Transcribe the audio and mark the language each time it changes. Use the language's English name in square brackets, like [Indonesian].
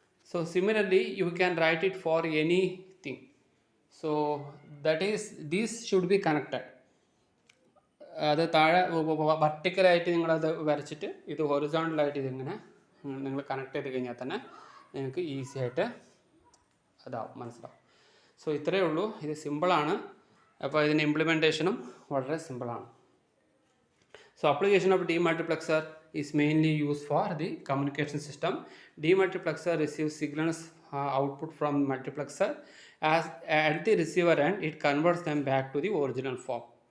[English] So similarly you can write it for anything. So that is, this should be connected. [Malayalam] അത് താഴെ വെർട്ടിക്കലായിട്ട് നിങ്ങളത് വരച്ചിട്ട് ഇത് ഹൊറിസോണ്ടലായിട്ട് ഇതിങ്ങനെ നിങ്ങൾ കണക്ട് ചെയ്ത് കഴിഞ്ഞാൽ തന്നെ നിങ്ങൾക്ക് ഈസി ആയിട്ട് അതാവും, മനസ്സിലാവും. സോ ഇത്രയേ ഉള്ളൂ. ഇത് സിമ്പിളാണ്. അപ്പോൾ ഇതിൻ്റെ ഇംപ്ലിമെൻറ്റേഷനും വളരെ സിമ്പിളാണ്. [English] So application of demultiplexer is mainly used for the communication system. Demultiplexer receives signals output from multiplexer. As at the receiver end, it converts them back to the original form.